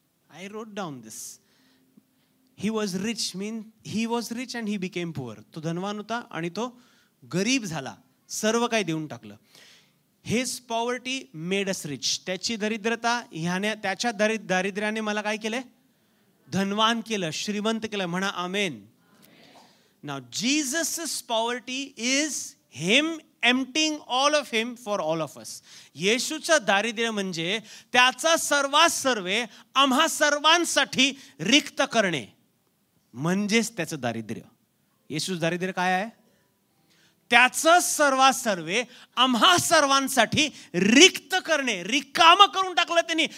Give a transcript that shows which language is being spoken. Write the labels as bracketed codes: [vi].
[en] I wrote down this. He was rich and he became poor. [mr] तो धनवान होता आणि तो गरीब झाला, सर्व काही देऊन टाकलं. [en] His poverty made us rich. [mr] त्याची दरिद्रता त्याच्या दारिद्र्याने मला काय केलंय? धनवान केलं, श्रीमंत केलं. म्हणा आमेन. [en] Now Jesus poverty is him emptying all of him for all of us. [mr] येशूचं दारिद्र्य म्हणजे त्याचा सर्वात सर्वे आम्हा सर्वांसाठी रिक्त करणे, म्हणजेच त्याचं दारिद्र्य. येशूचं दारिद्र्य काय आहे? त्याचं सर्वात सर्वे आम्हा सर्वांसाठी रिक्त करणे, रिकामं करून टाकलं त्यांनी.